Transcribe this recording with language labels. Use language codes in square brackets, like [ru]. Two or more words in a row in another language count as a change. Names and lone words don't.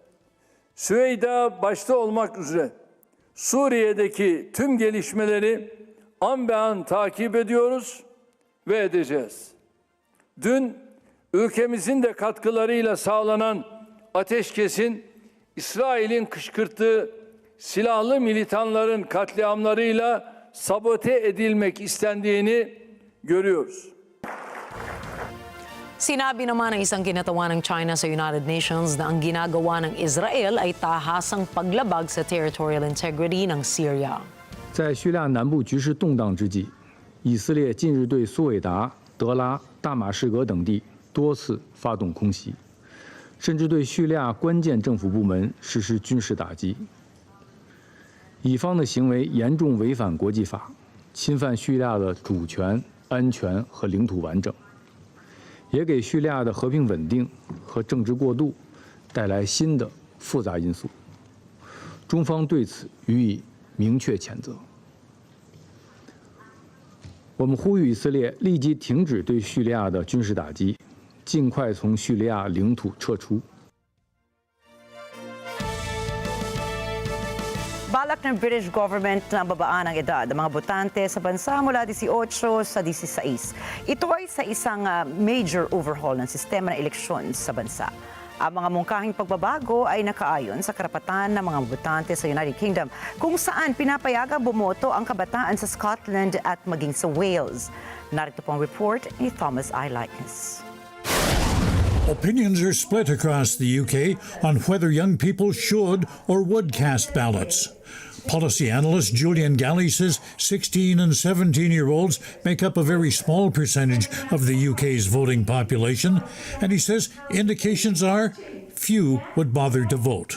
[tr] Süveyda başta olmak üzere Suriye'deki tüm gelişmeleri an be an takip ediyoruz ve edeceğiz. Dün ülkemizin de katkılarıyla sağlanan ateşkesin İsrail'in kışkırttığı silahlı militanların katliamlarıyla sabote edilmek istendiğini görüyoruz. [tl] Sinabi naman ng isang kinatawan ng China sa United Nations na ang ginagawa ng Israel ay tahasang paglabag sa [en] territorial integrity [tl] ng Syria. [zh] 在叙利亚南部局势动荡之际，以色列近日对苏韦达、德拉、大马士革等地多次发动空袭，甚至对叙利亚关键政府部门实施军事打击。以方的行为严重违反国际法，侵犯叙利亚的主权、安全和领土完整，也给叙利亚的和平稳定和政治过渡带来新的复杂因素。中方对此予以明确谴责。我们呼吁以色列立即停止对叙利亚的军事打击，尽快从叙利亚领土撤出。 [tl] Balak ng British government na babaan ang edad ng mga botante sa bansa mula 18 sa 16. Ito ay sa isang [en] major overhaul [tl] ng sistema ng eleksyon sa bansa. Ang mga mungkahing pagbabago ay nakaayon sa karapatan ng mga botante sa United Kingdom kung saan pinapayagang bumoto ang kabataan sa Scotland at maging sa Wales. Narito po ang report ni Thomas I. Likeness. [en] Opinions are split across the UK on whether young people should or would cast ballots. Policy analyst Julian Galley says 16 and 17-year-olds make up a very small percentage of the UK's voting population, and he says indications are few would bother to vote.